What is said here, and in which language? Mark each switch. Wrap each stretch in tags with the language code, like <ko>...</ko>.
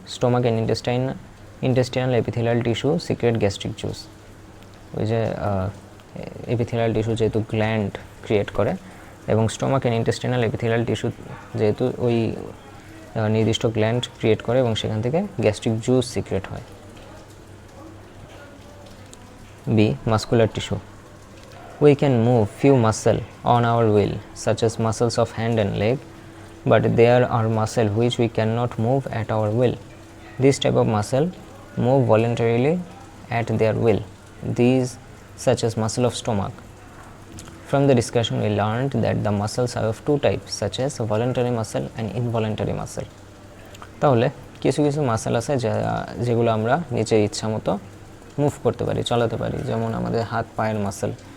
<en>Stomach and intestinal epithelial tissue secrete gastric juice.</en> <bn>ওই যে epithelial tissue যেহেতু gland create করে, এবং stomach and intestinal epithelial tissue যেহেতু ওই নির্দিষ্ট গ্ল্যান্ড ক্রিয়েট করে এবং সেখান থেকে গ্যাস্ট্রিক জুস সিক্রেট হয়।</bn> <en>B, muscular tissue, we can move few muscle on our will such as muscles of hand and leg, but there are muscle which we cannot move at our will. This type of muscle move voluntarily at their will, these such as muscle of stomach. From the discussion we learned that the muscles are of two types such as voluntary muscle and involuntary muscle.</en> <bn>তাহলে কিছু কিছু muscle আছে যেগুলো আমরা নিজের ইচ্ছা মতো move করতে পারি, চালাতে পারি, যেমন আমাদের হাত পায়ের মাসেল।</bn>